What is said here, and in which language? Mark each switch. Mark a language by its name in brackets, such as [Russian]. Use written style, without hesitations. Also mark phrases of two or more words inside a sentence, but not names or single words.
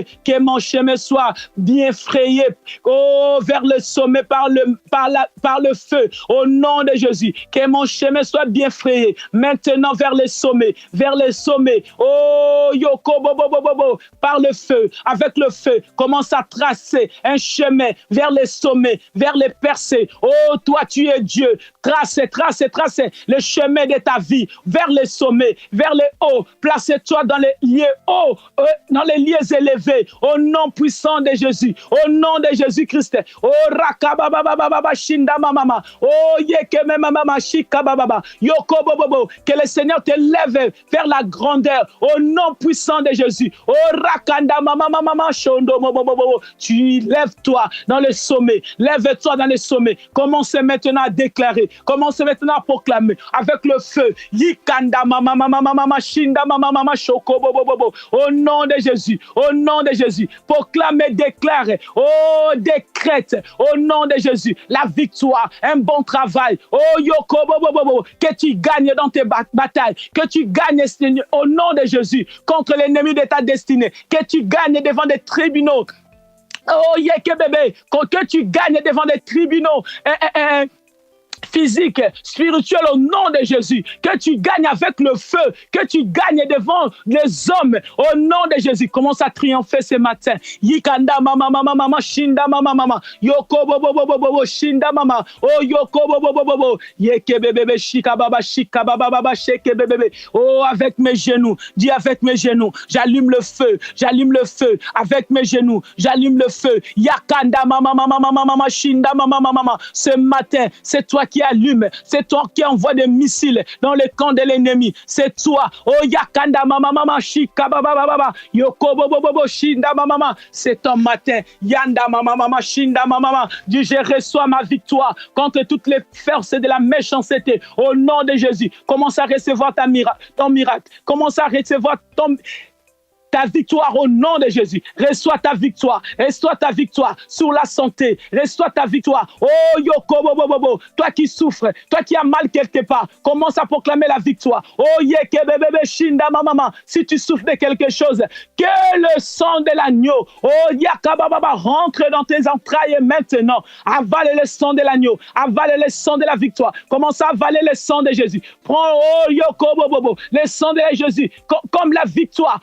[French] Que mon chemin soit bien frayé, vers le sommet par le feu, au nom de Jésus, que mon chemin soit bien frayé, maintenant vers le sommet, par le feu, avec le feu, commence à tracer un chemin vers les sommets, vers les percées. Oh, toi tu es Dieu, trace le chemin de ta vie, vers les sommets, vers les hauts, place-toi dans les lieux hauts, dans les lieux élevés, au nom puissant de de Jésus, au nom de Jésus-Christ. Oh rakababababa shinda mama. Oh yeke mama shika baba. Yoko bobo. Que le Seigneur te lève vers la grandeur au nom puissant de Jésus. Oh rakanda mama shondo bobo. Tu lèves-toi dans le sommet. Lève-toi dans le sommet. Commence maintenant à déclarer. Commence maintenant à proclamer avec le feu. Yikanda mama shinda mama shoko bobo. Au nom de Jésus. Au nom de Jésus. Proclame et déclare. Oh décrète. Au nom de Jésus. La victoire. Un bon travail. Oh yoko bobo. Que tu gagnes dans tes batailles. Que tu gagnes au nom de Jésus contre l'ennemi de ta destinée. Que tu gagnes devant des tribunaux. Oh, yeke bébé, que tu gagnes devant des tribunaux physique, spirituel au nom de Jésus, que tu gagnes avec le feu, que tu gagnes devant les hommes au nom de Jésus. Commence à triompher ce matin. Yikanda mama shinda mama yoko bobo shinda mama oh yoko bobo yeke bébé shika baba sheke bébé oh avec mes genoux, dis avec mes genoux, j'allume le feu avec mes genoux, j'allume le feu. Yakanda mama shinda mama ce matin, c'est toi qui allume, c'est toi qui envoie des missiles dans le camp de l'ennemi, c'est toi. Oh yakanda mama shika baba yoko bobo shinda mama, c'est ton matin. Yanda mama shinda mama, dis je reçois ma victoire contre toutes les forces de la méchanceté au nom de Jésus. Commence à recevoir ton miracle, commence à recevoir ta victoire au nom de Jésus. Reçois ta victoire sur la santé. Reçois ta victoire. Oh yoko bobo. Toi qui souffres, toi qui as mal quelque part, commence à proclamer la victoire. Oh yeke bébé shinda mama. Si tu souffres de quelque chose, que le sang de l'agneau, oh yaka baba, rentre dans tes entrailles maintenant. Avale le sang de l'agneau, avale le sang de la victoire. Commence à avaler le sang de Jésus. Prends oh yoko bobo, le sang de Jésus comme la victoire.